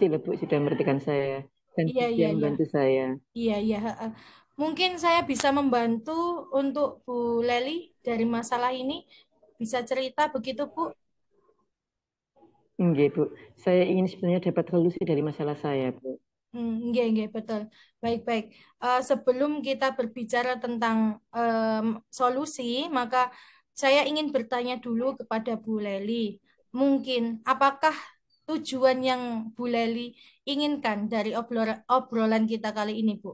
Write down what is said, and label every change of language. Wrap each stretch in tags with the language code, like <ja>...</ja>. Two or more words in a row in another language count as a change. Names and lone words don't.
<id>kasih loh, Bu, sudah memperhatikan saya dan iya, sedia iya, iya. membantu saya. Iya, iya. Mungkin saya bisa membantu untuk Bu Leli dari masalah ini. Bisa cerita begitu, Bu? Nggih, Bu. Saya ingin sebenarnya dapat solusi dari masalah saya, Bu.</id> <ban>Nggih, nggih,</ban> <id>betul. Baik-baik. Sebelum kita berbicara tentang solusi, maka saya ingin bertanya dulu kepada Bu Leli. Mungkin, apakah tujuan yang Bu Leli inginkan dari obrolan kita kali ini, Bu?</id>